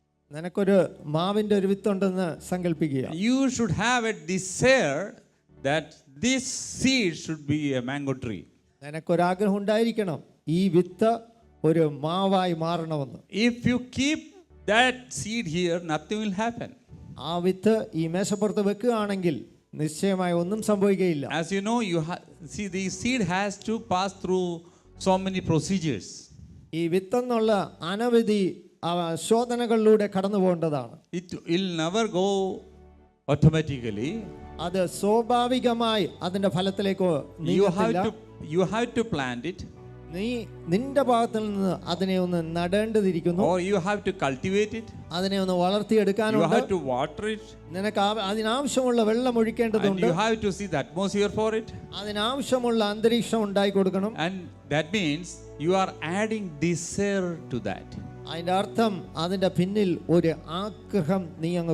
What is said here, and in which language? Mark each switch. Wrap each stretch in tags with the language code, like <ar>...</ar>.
<ml>നിനക്കൊരു മാവിന്റെ ഒരു വിത്തുണ്ടെന്ന് സങ്കല്പിക്കുക.</ml> <en>You should have a desire that this seed should be a mango tree.</en> <ml>നിനക്കൊരാഗ്രഹം ഉണ്ടായിരിക്കണം, ഈ വിത്ത് ഒരു മാവായി മാറണമെന്ന്.</ml> <en>If you keep that seed here, nothing will happen.</en> <ml>ആ വിത്ത് ഈ മേശപ്പുറത്ത് വെക്കുകയാണെങ്കിൽ നിശ്ചയമായി ഒന്നും സംഭവിക്കുകയില്ല.</ml> <en>As you know, see the seed has to pass through so many procedures.</en> <ml>ഈ വിത്തെന്നുള്ള അനവധി ശോധനകളിലൂടെ കടന്നു പോകേണ്ടതാണ്.</ml> <en>It will never go automatically.</en> <ml>അത് സ്വാഭാവികമായി അതിന്റെ ഫലത്തിലേക്ക്</ml> <en>You have to plant it.</en> <ml>നീ നിന്റെ ഭാഗത്തിൽ നിന്ന് അതിനെ ഒന്ന് നടേണ്ടതിരിക്കുന്നു,</ml> <en>or you have to cultivate it,</en> <ml>അതിനെ ഒന്ന്</ml> <en>you</en> <ml>വളർത്തിയെടുക്കാനുണ്ട്,</ml> <en>have to water it,</en> <ml>നിനക്ക് അതിനാവശ്യമുള്ള വെള്ളം</ml> <en>and</en> <ml>ഒഴിക്കേണ്ടതുണ്ട്,</ml> <en>you have to see the atmosphere for it.</en> <ml>അതിനാവശ്യമുള്ള അന്തരീക്ഷം ഉണ്ടായി കൊടുക്കണം.</ml> <en>And that means you are adding desire to that.</en> <ml>അതിന്റെ അർത്ഥം അതിന്റെ പിന്നിൽ ഒരു ആഗ്രഹം നീ അങ്ങ്</ml>